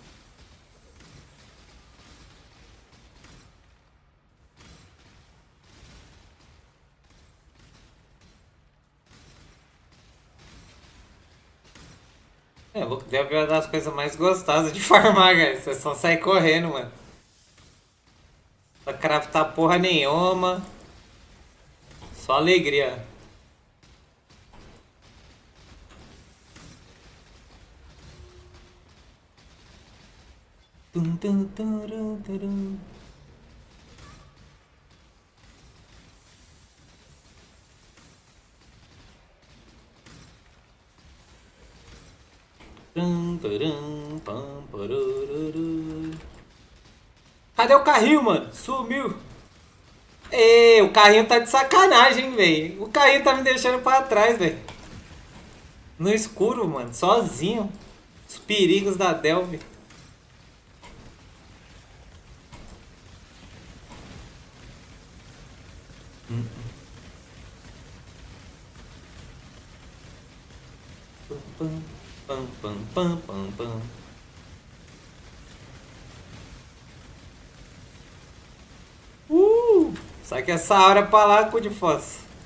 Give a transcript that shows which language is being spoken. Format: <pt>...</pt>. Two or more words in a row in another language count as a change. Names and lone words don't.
<pt>É, louco, deve uma das coisas mais gostosas de farmar, cara. Você só sai correndo, mano. Não craftar porra nenhuma. Só alegria. Tum, tum, turum, turum. Cadê o carrinho, mano? Sumiu. Ei, o carrinho tá de sacanagem, velho. O carrinho tá me deixando pra trás, velho. No escuro, mano. Sozinho. Os perigos da Delve. Pam, pam, pam, pam, pam. Sai que essa hora pra lá, cu de fossa.</pt>